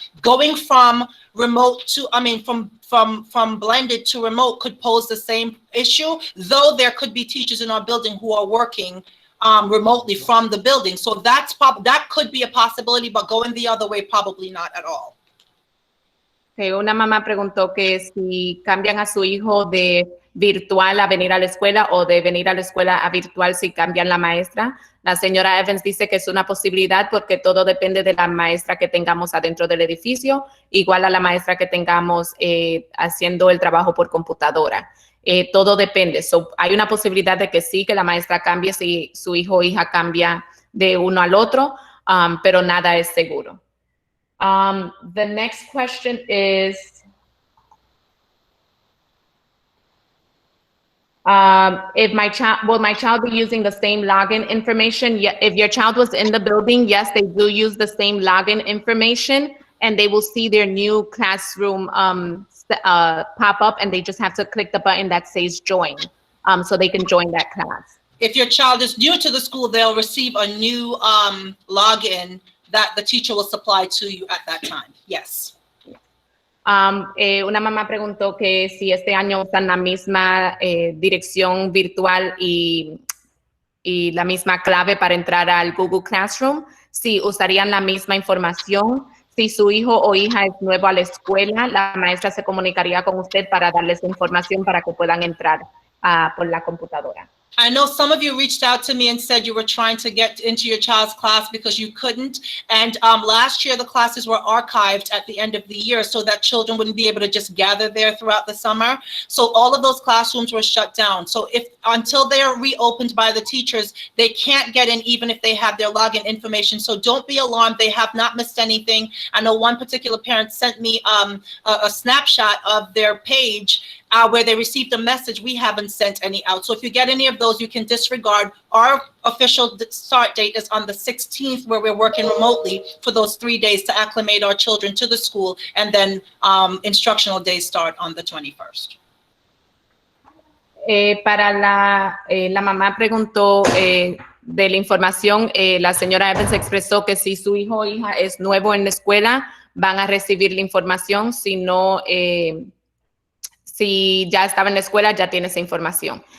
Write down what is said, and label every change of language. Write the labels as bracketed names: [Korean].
[English] Going from remote to, from blended to remote could pose the same issue, though there could be teachers in our building who are working remotely from the building. So that could be a possibility, but going the other way, probably not at all. [Spanish] Okay, una mamá preguntó que si cambian a su hijo de virtual a venir a la escuela o de venir a la escuela a virtual si cambian la maestra. La señora Evans dice que es una posibilidad porque todo depende de la maestra que tengamos adentro del edificio, igual a la maestra que tengamos haciendo el trabajo por computadora. Todo depende. So, hay una posibilidad de que sí, que la maestra cambie si su hijo o hija cambia de uno al otro, pero nada es seguro. [English] The next question is, will my child be using the same login information? Yeah, if your child was in the building, yes, they do use the same login information and they will see their new classroom pop up and they just have to click the button that says join so they can join that class. If your child is new to the school, they'll receive a new login that the teacher will supply to you at that time. Yes. [Spanish] Una mamá preguntó que si este año usan la misma dirección virtual y la misma clave para entrar al Google Classroom, si usarían la misma información. Si su hijo o hija es nuevo a la escuela, la maestra se comunicaría con usted para darles información para que puedan entrar por la computadora. [English] I know some of you reached out to me and said you were trying to get into your child's class because you couldn't. And last year, the classes were archived at the end of the year so that children wouldn't be able to just gather there throughout the summer. So all of those classrooms were shut down. So until they are reopened by the teachers, they can't get in even if they have their login information. So don't be alarmed. They have not missed anything. I know one particular parent sent me a snapshot of their page where they received a message. We haven't sent any out. So if you get any of those, you can disregard. Our official start date is on the 16th, where we're working remotely for those 3 days to acclimate our children to the school, and then instructional days start on the 21st. [Spanish] Para la mamá preguntó de la información, la señora Evans expresó que si su hijo o hija es nuevo en la escuela, van a recibir la información. Si no, si ya estaba en la escuela, ya tiene esa información.